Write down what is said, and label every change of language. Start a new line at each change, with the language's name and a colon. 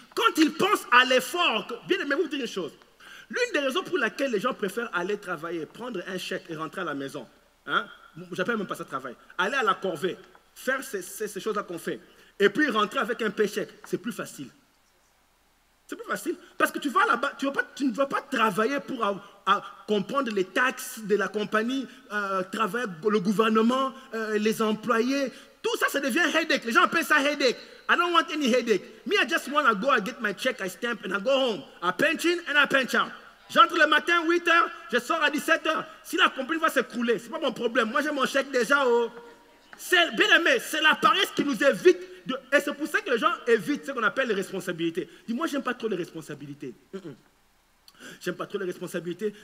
French: Quand il pense à l'effort, bien aimé, vous dire une chose. L'une des raisons pour laquelle les gens préfèrent aller travailler, prendre un chèque et rentrer à la maison, hein, j'appelle même pas ça travail, aller à la corvée, faire ces choses-là qu'on fait, et puis rentrer avec un paycheck, c'est plus facile. C'est plus facile parce que tu vas là-bas, tu ne vas pas travailler pour comprendre les taxes de la compagnie, travailler le gouvernement, les employés. Tout ça, ça devient headache. Les gens appellent ça headache.
English: I don't want any headache. Me, I just want to go and get my check, I stamp, and I go home. I punch in and I punch out.
French: J'entre le matin, 8h, je sors à 17h. Si la compagnie va s'écrouler, ce n'est pas mon problème. Moi, j'ai mon chèque déjà. Bien aimé, c'est la paresse qui nous évite. Et c'est pour ça que les gens évitent ce qu'on appelle les responsabilités. Dis, moi, j'aime pas trop les responsabilités. J'aime pas trop les responsabilités.